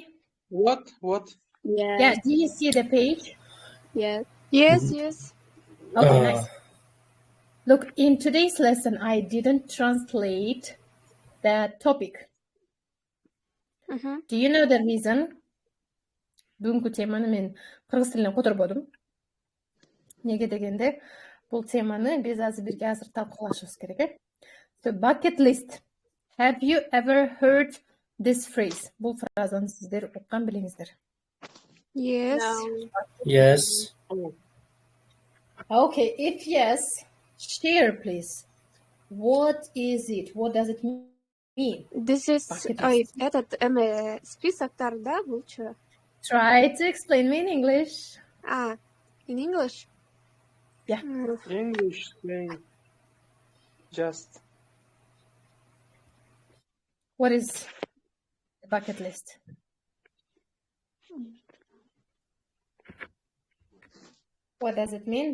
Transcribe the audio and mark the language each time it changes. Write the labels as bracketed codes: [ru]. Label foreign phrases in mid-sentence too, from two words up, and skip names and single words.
[en] What? Yes. Yeah, do you see the page? Yes. Yes. Okay, nice. Look, in today's lesson, I didn't translate the topic. Do you know the reason? [ky] Бүгүнкү теманы мен кыргыз тилинен которбодум. Неге дегенде, бул теманы биз азыр талкуулашыбыз керек. [en] So, bucket list. Have you ever heard this phrase? [ky] Бул фразаны сиздер уккан билиңиздер. [en] Yes. No. Yes. Okay, if yes, share please. What is it? What does it mean? This is Bucket ой, list. [ru] этот списоктар, да, лучше. [en] Try to explain me in English. In English. Yeah. English saying just. What is the bucket list? What does it mean?